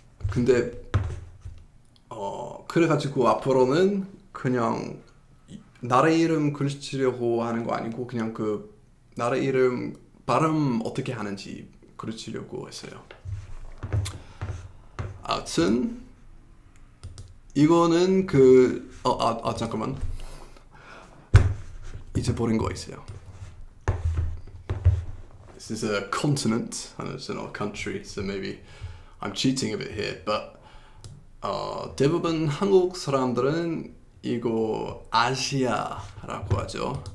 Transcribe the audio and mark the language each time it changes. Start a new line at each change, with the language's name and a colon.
Korean: 근데 그래가지고 앞으로는 그냥 나라 이름 그르치려고 하는 거 아니고 그냥 그 나라 이름 발음 어떻게 하는지 그르치려고 했어요. 아무튼 이거는 잠깐만, 잊어버린 거 있어요.
English: This is a continent and it's not a country, so maybe I'm cheating a bit here.
Korean: But 대부분 한국 사람들은 이거 아시아라고 하죠.